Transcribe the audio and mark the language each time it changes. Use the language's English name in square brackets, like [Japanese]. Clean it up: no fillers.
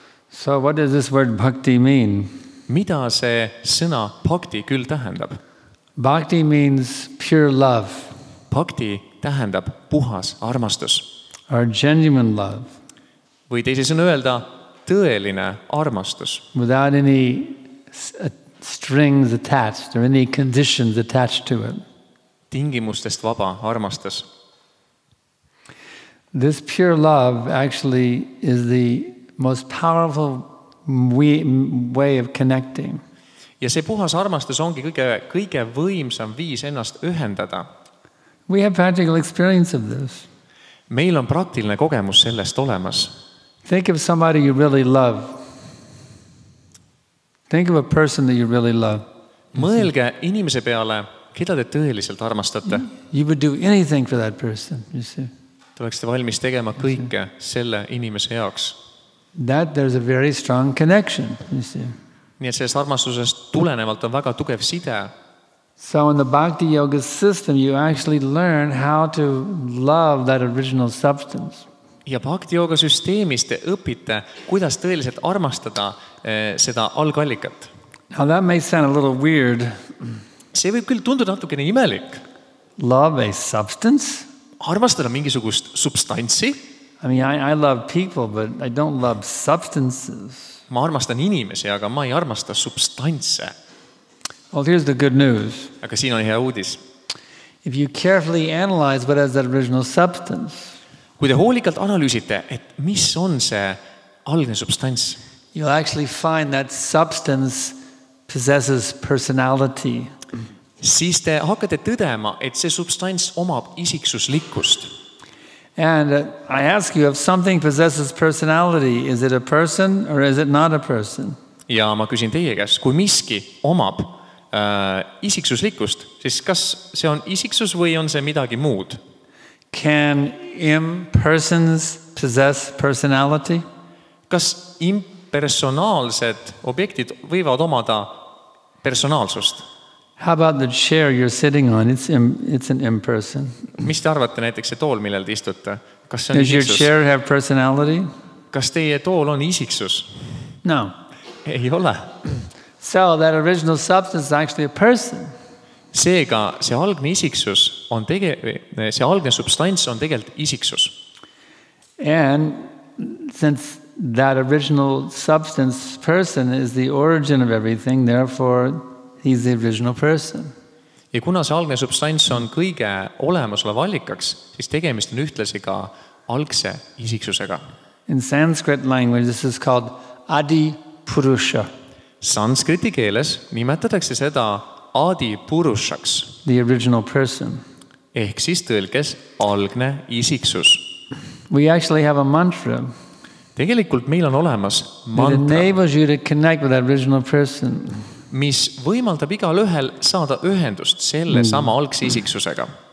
[English] So what does this word bhakti mean? [Estonian] Mida see sõna bhakti küll tähendab? [English] Bhakti means pure love. [Estonian] Bhakti tähendab puhas armastus. [English] Or genuine love. [Estonian] Või teisisõnu öelda tõeline armastus. [English] Without any strings attached or any conditions attached to it. [Estonian] Tingimustest vaba armastus. [English] This pure love actually is the most powerful way of connecting. [Estonian] Ja see puhas armastus ongi kõige võimsam viis ennast ühendada. [English] We have practical experience of this. [Estonian] Meil on praktiline kogemus sellest olemas. [English] Think of somebody you really love. Think of a person that you really love. [Estonian] Mõelge inimese peale, keda te tõeliselt armastate. [English] You would do anything for that person, you see. [Estonian] Te oleksite valmis tegema kõike selle inimese jaoks. [English] That there's a very strong connection, you see. [Estonian] Nii et sellest armastusest tulenevalt on väga tugev side. [English] So in the Bhakti Yoga system, you actually learn how to love that original substance. [Estonian] Ja Bhakti Yoga süsteemis te õpite, kuidas tõeliselt armastada seda algallikat. [English] Now that may sound a little weird. [Estonian] See võib küll tunduda natukene imelik. [English] Love a substance? [Estonian] Armastada mingisugust substantsi? [English] I mean, I love people, but I don't love substances. [Estonian] ma armastan inimesi, aga ma ei armasta substantse. [English] Well, here's the good news. [Estonian] Aga siin on hea uudis. [English] If you carefully analyze what is that original substance, [Estonian] kui te hoolikalt analüüsite, et mis on see algne substants, [English] you'll actually find that substance possesses personality. [Estonian] siis te hakkate tõdema, et see substants omab isiksuslikkust. [English] And I ask you, if something possesses personality, is it a person or is it not a person? [Estonian] Ja ma küsin teie käest, kui miski omab isiksuslikkust, siis kas see on isiksus või on see midagi muud? [English] Can impersons possess personality? [Estonian] Kas impersonaalsed objektid võivad omada personaalsust? [English] How about the chair you're sitting on? It's an imperson. [Estonian] Mis te arvate näiteks see tool, millel te istute? Kas see on [English] Does your [Estonian] isiksus? [English] chair have personality? [Estonian] Kas teie tool on isiksus? [English] No. [Estonian] Ei ole. [English] So that original substance is actually a person. [Estonian] Seega see algne isiksus on see algne substants on tegelikult isiksus. [English] And since that original substance person is the origin of everything, therefore he's the original person. [Estonian] Ja kuna see algne substants on kõige olemasolev allikaks, siis tegemist on ühtlasi ka algse isiksusega. [English] In Sanskrit language, this is called Adi Purusha, [Estonian] Sanskriti keeles nimetatakse seda Adi Purushaks [English] the original person. [Estonian] ehk siis tõlkes algne isiksus. [English] We actually have a mantra [Estonian] Tegelikult meil on olemas [English] that [Estonian] mantra, [English] enables you to connect with that original person. [Estonian] mis võimaldab igalühel saada ühendust selle sama algse isiksusega.